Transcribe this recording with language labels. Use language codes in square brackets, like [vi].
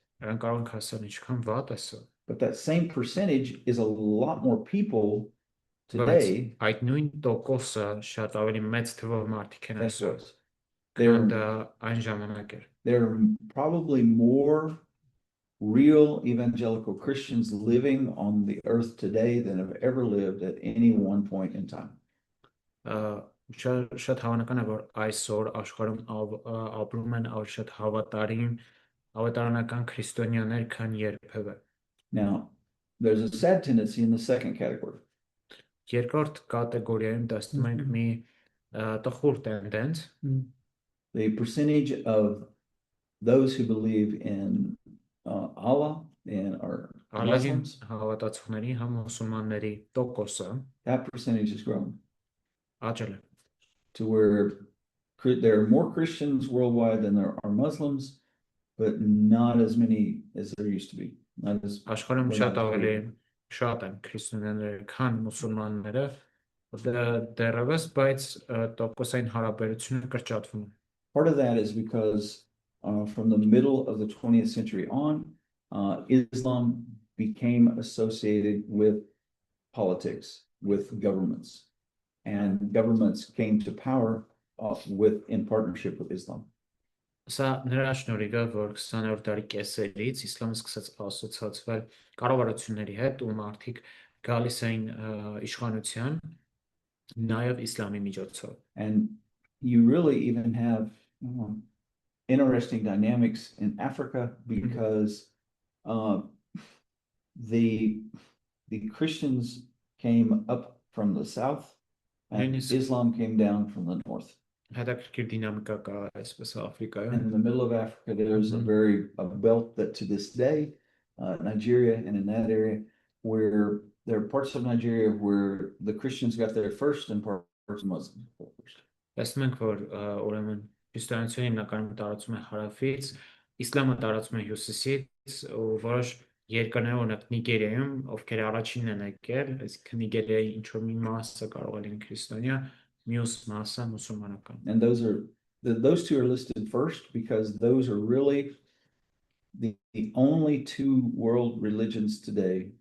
[hy] Նրանք կարող են ասել ինչքան վատ է սա։ [en] But that same percentage is a lot more people today [hy] Այդ նույն տոկոսը շատ ավելի մեծ թվով մարդիկ են [en] than it [hy] այսօր։ [en] was. [hy] Քան այն ժամանակ էր։ [en] There are probably more real evangelical Christians living on the earth today than have ever lived at any one point in time. [hy] Շատ հավանական է, որ այսօր աշխարհում ապրում են ավելի շատ ավետարանական քրիստոնյաներ, քան երբևէ։ [en] Now, there's a sad tendency in the second category. [hy] Երկրորդ կատեգորիայում տեսնում ենք մի տխուր տենդենց։ [en] The percentage of those who believe in Allah and are [hy] Ալլահին [en] Muslims, [hy] հավատացողների համ մուսուլմանների տոկոսը [en] that percentage has grown [hy] աճել է։ [en] to where there are more Christians worldwide than there are Muslims, but not as many as there used to be. Not as [hy] Աշխարհում շատ ավելի շատ են քրիստոնյաները, քան մուսուլմանները, դեռևս, բայց տոկոսային հարաբերությունը կրճատվում է։ [en] Part of that is because from the middle of the 20th century on, Islam became associated with politics, with governments, and governments came to power in partnership with Islam. [hy] Սա նրա շնորհիվ է, որ 20-րդ դարի կեսերից իսլամը սկսեց ասոցացվել կառավարությունների հետ, ու մարդիկ գալիս էին իշխանության նաև իսլամի միջոցով։ [en] And you really even have interesting dynamics in Africa because the Christians came up from the south and Islam came down from the north. [hy] Հետաքրքիր դինամիկա կա այսպես Աֆրիկայում։ [en] And in the middle of Africa, there's a belt that to this day, Nigeria and in that area, where there are parts of Nigeria where the Christians got there first and parts of Muslims got there first. [hy] Տեսնում ենք, որ ուրեմն քրիստոնեությունը հիմնականում տարածում է հարավից, իսլամը տարածում է հյուսիսից, ու որոշ երկրներ, օրինակ Նիգերիայում, ովքեր առաջինն են եկել, այսինքն Նիգերիայի ինչ որ մի մասը կարող է լինել քրիստոնյա, մյուս մասը մուսուլմանական։ [en] And those two are listed first because those are really the only two world religions today.